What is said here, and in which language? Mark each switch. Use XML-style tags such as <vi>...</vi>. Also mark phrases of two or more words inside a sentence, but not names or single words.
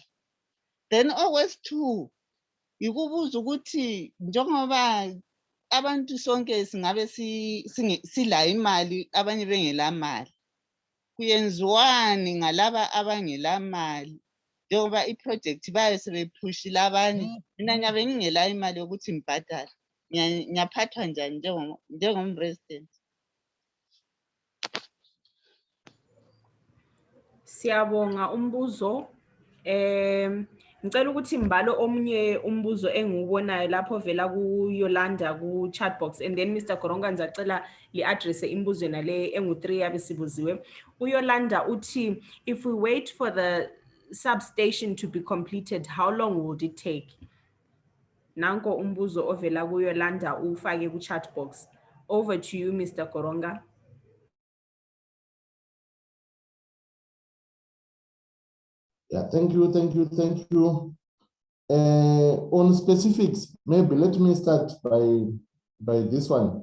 <nd>Then okwesithu yikubuza ukuthi njengoba abantu sonke singabe sila imali abanye bengela mali, kuyenziwani ngalaba abangela mali njengoba i-project bayo sebephushile abanye, mina ngiyabe ngingela imali yokuthi ngibhadale, ngiyaphathwa njani njengomresident? Siyabonga umbuzo. Ngicela ukuthi mbalo omunye umbuzo engiwubonayo lapho vela kuYolanda ku</nd> <en>chat box, and then Mr.</en> <nd>Koronga ngizacela li-address imbuzo nale engu3 yabe sibuziwe. uYolanda uthi if we wait for the substation to be completed, how long would it take? Nanko umbuzo ovela kuYolanda ufake ku</nd> <en>chat box. Over to you, Mr. Koronga. Yeah, thank you. On specifics, maybe let me start by this one.</en>